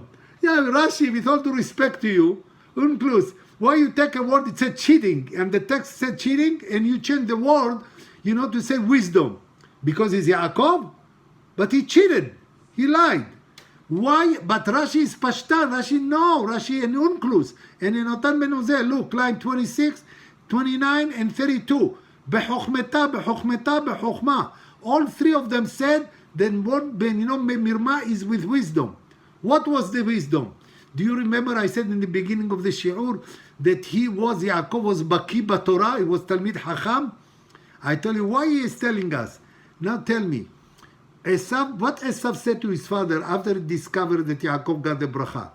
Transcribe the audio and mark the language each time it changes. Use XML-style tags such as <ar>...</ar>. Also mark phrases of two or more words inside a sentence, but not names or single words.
<en>Yeah, Rashi, with all due respect to you, Unklus, why you take a word, it said cheating, and the text said cheating, and you change the word, to say wisdom. Because he's Yaakov, but he cheated. He lied. Why? But Rashi is Pashtan. Rashi and Unklus. And in Otan ben Uzel, look, line 26, 29, and 32.</en> <arc>בחוכמתא, בחוכמתא, בחוכמה.</arc> <en>All three of them said, then what, mirma is with wisdom. What was the wisdom? Do you remember I said in the beginning of the shiur that Yaakov was</en> <he>בקי בתורה,</he> <en>he was</en> <he>תלמיד חכם?</he> <en>I tell you why he is telling us. Now tell me, what Esav said to his father after he discovered that Yaakov got the bracha?</en>